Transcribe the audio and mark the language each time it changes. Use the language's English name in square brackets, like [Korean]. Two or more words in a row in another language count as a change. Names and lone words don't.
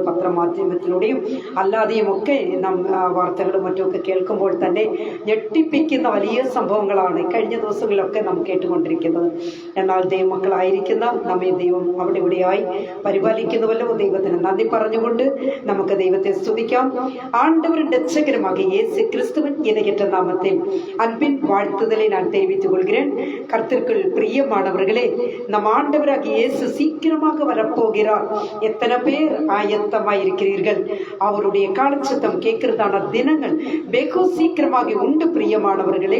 [Malayalam] പത്രമാധ്യമത്തിലൂടെയും അല്ലാതെയും ഒക്കെ നാം വാർത്തകളും മറ്റുമൊക്കെ കേൾക്കുമ്പോൾ തന്നെ ഞെട്ടിപ്പിക്കുന്ന വലിയ സംഭവങ്ങളാണ് കഴിഞ്ഞ ദിവസങ്ങളിലൊക്കെ നാം കേട്ടുകൊണ്ടിരിക്കുന്നത്. എന്നാൽ ദൈവമക്കളായിരിക്കുന്ന നമ്മെ ദൈവം അവിടെ ഇവിടെയായി പരിപാലിക്കുന്നുവല്ലോ. ദൈവത്തിന് നന്ദി പറഞ്ഞുകൊണ്ട് നമുക്ക് ദൈവത്തെ സ്തുതിക്കാം. [Tamil] ஆண்டவரின் இரட்சகருமாக இயேசு கிறிஸ்துவின் இணையற்ற நாமத்தில் அன்பின் வாழ்த்துதலை நான் தெரிவித்துக் கொள்கிறேன். கர்த்தருக்குள் பிரியமானவர்களே, நம் ஆண்டவராகிய இயேசு சீக்கிரமாக வரப்போகிறார். எத்தனை பேர் ஆயத்தமாய் இருக்கிறீர்கள்? அவருடைய காலச்சத்தம் கேட்கிறதான தினங்கள் வெகு சீக்கிரமாக உண்டு பிரியமானவர்களே.